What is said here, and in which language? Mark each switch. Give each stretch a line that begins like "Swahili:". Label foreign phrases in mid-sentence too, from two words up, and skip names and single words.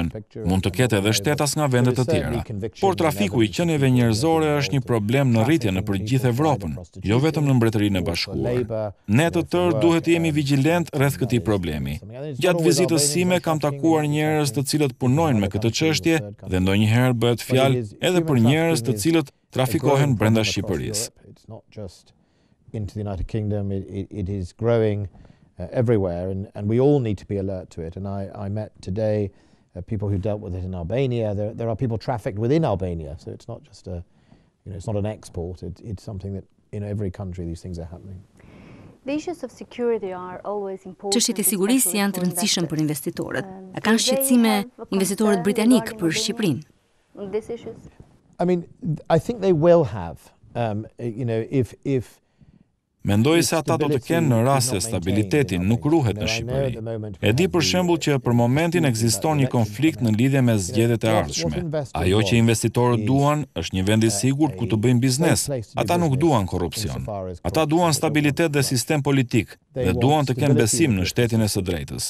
Albanian: Mund të ketë edhe shtetas nga vende të tjera. Por trafiku I qenieve njerëzore është një problem në rritje në përgjithë Evropën, jo vetëm në Mbretërinë e Bashkuar. Ne të tërë duhet të jemi vigjilent rreth këtij problemi. Gjatë vizitës sime kam takuar njerëz të cilët punojnë me këtë çështje dhe ndonjëherë bëhet fjalë edhe për njerëz të cilët trafikohen brenda Shqipërisë.
English: Into the United Kingdom, it is growing everywhere, and we all need to be alert to it. And I met today people who dealt with it in Albania. There are people trafficked within Albania, so it's not just it's not an export. It's something that in every country these things are happening.
Albanian: Çështjet e sigurisë janë të rëndësishme për investitorët. A kanë shqetësime investitorët britanik për Shqipërinë?
English: I mean, I think they will have. If
Albanian: Mendoj se ata do të kenë në rast se stabiliteti nuk ruhet në Shqipëri. E di për shembull që për momentin ekziston një konflikt në lidhje me zgjedhjet e ardhshme. Ajo që investitorët duan është një vend I sigurt ku të bëjnë biznes. Ata nuk duan korrupsion. Ata duan stabilitet dhe sistem politik dhe duan të kenë besim në shtetin e së drejtës.